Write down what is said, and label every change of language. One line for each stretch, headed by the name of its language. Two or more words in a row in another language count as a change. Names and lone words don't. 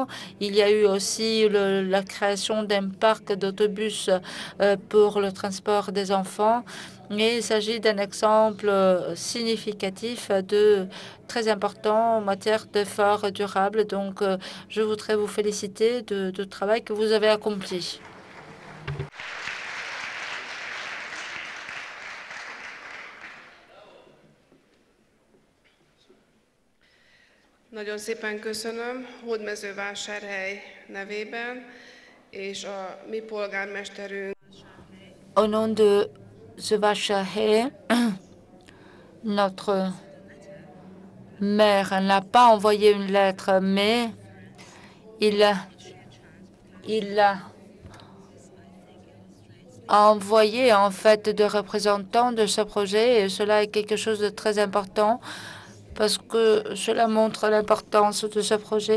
French: Il y a eu aussi la création d'un parc d'autobus pour le transport des enfants. Et il s'agit d'un exemple significatif très important en matière d'efforts durables. Donc, je voudrais vous féliciter du travail que vous avez accompli.
Hungarian: Nagyon szépen köszönöm Hódmezővásárhely nevében, és a mi polgármesterünk.
French: Au nom de Zövachahe, notre maire n'a pas envoyé une lettre, mais il a envoyé en fait des représentants de ce projet et cela est quelque chose de très important parce que cela montre l'importance de ce projet.